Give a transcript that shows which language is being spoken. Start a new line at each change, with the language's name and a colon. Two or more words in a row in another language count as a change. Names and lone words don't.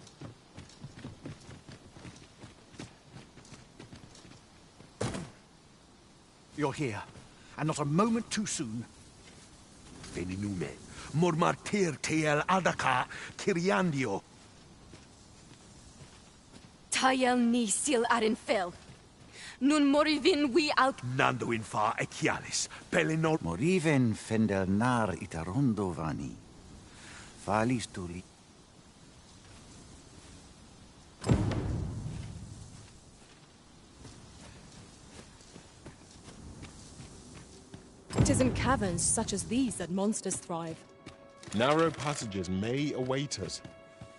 English: You're here, and not a moment too soon. Veninume, mormartir teel adaka, kiriandio. Tayel ni sil arin fil. Nun morivin we al... Nando in fa echialis, pelinol... Moriven fendel nar itarondo vani. Valis tuli... It is in caverns such as these that monsters thrive. Narrow passages may await us.